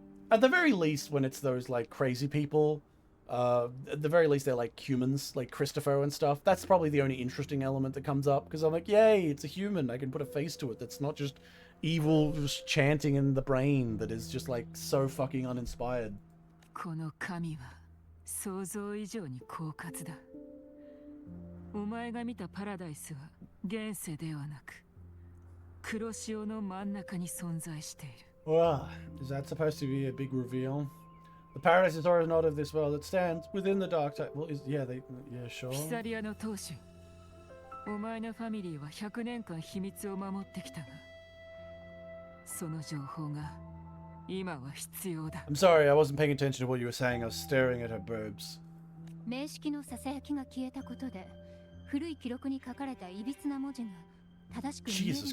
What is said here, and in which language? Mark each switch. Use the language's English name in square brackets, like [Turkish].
[English] At the very least, when it's those, like, crazy people, at the very least they're like humans, like Christopher and stuff. That's probably the only interesting element that comes up, because I'm like, yay, it's a human. I can put a face to it that's not just evil just chanting in the brain that is just like so fucking uninspired. [Japanese] この神は想像以上に狡猾だ。お前が見たパラダイスは現世ではなく黒潮の真ん中に存在している。 [English] Well, is that supposed to be a big reveal? The paradise is always not of this world. It stands within the dark side. Well, yeah, sure. [Japanese] ピサリアの当主、お前のファミリーは100年間秘密を守ってきたが、その情報が今は必要だ。 [English] I'm sorry, I wasn't paying attention to what you were saying. I was staring at her boobs. [Japanese] 名式のささやきが消えたことで、古い記録に書かれたいびつな文字が正しく見えるように。